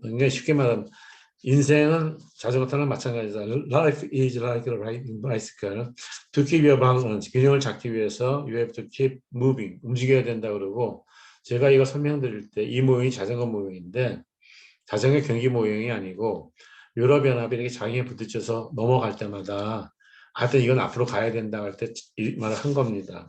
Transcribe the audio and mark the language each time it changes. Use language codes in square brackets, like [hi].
[ko] 쉽게 말하면 인생은 자전거 타는 마찬가지다. [en] Life is like a riding bicycle. To keep your balance, [ko] 균형을 잡기 위해서 [en] you have to keep moving, [ko] 움직여야 된다 그러고 제가 이거 설명드릴 때 이 모형이 자전거 모형인데 자전거 경기 모형이 아니고 유럽연합이 이렇게 장애에 부딪혀서 넘어갈 때마다 하여튼 이건 앞으로 가야 된다 할 때 이 말을 한 겁니다.